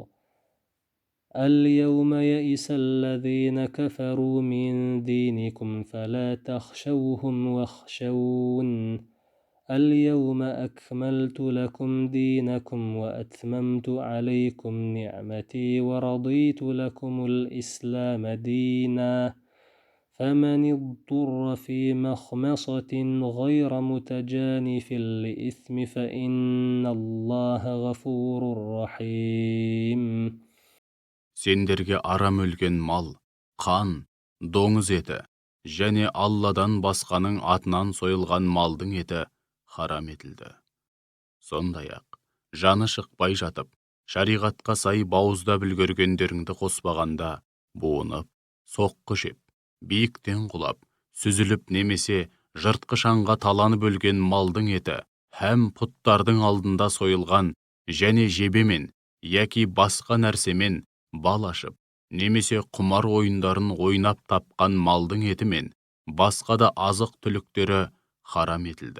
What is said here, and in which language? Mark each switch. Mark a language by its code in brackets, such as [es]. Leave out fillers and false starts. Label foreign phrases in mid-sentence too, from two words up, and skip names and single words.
[ar] اليوم يئس الذين كفروا من دينكم فلا تخشوهم واخشون اليوم أكملت لكم دينكم وأتممت عليكم نعمتي ورضيت لكم الإسلام دينا فمن اضطر في مخمصة غير متجانف لإثم فإن الله غفور رحيم. [kk] Сендерге арам өлген мал, қан, доңыз еті, және Алладан басқаның атынан сойылған малдың еті харам етілді. Сондай-ақ, жаны шықпай жатып, шариғатқа сай бауыздап үлгергендеріңді қоспағанда, буынып, соққы жеп, биіктен құлап, сүзіліп немесе жыртқышанға таланып өлген малдың еті һәм пұттардың алдында сойылған және жебемен яки басқа нәрсемен бал ашып, немесе құмар ойындарын ойнап тапқан малдың еті мен басқа да азық түліктері харам етілді.